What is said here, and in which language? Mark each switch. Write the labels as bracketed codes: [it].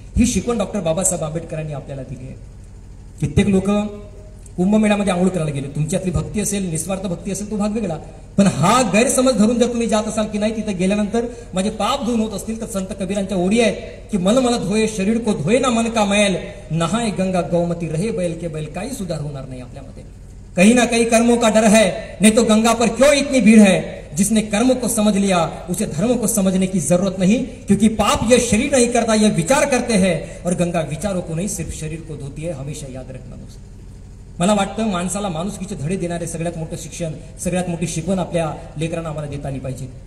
[mr] ही शिकवण डॉक्टर बाबासाहेब आंबेडकरांनी आपल्याला दिली आहे. कित्येक लोक कुंभमेळ्यामध्ये आंघोळ करायला गेले. तुमच्यातली भक्ती असेल, निस्वार्थ भक्ती असेल, तो भाग वेगळा, पण हा गैरसमज धरून जर तुम्ही जात असाल की नाही तिथे गेल्यानंतर माझे पाप धुवून होत असतील, तर संत कबीरांच्या ओळी आहेत की [hi] मन धोये शरीर को धोये ना मन का मैल, नहाय गंगा गौमती रहे बैल के बैल. [mr] काही सुधार होणार नाही आपल्यामध्ये. [hi] कहीं ना कहीं कर्मों का डर है, नहीं तो गंगा पर क्यों इतनी भीड़ है. जिसने कर्म को समझ लिया उसे धर्म को समझने की जरूरत नहीं, क्योंकि पाप यह शरीर नहीं करता, यह विचार करते हैं और गंगा विचारों को नहीं सिर्फ शरीर को धोती है. हमेशा याद रखना दोस्त. [mr] मला वाटतं माणसाला माणुसकीचे धडे देणारे सगळ्यात मोठं शिक्षण, सगळ्यात मोठी शिकवण आपल्या लेकरांना आम्हाला देता आली पाहिजे.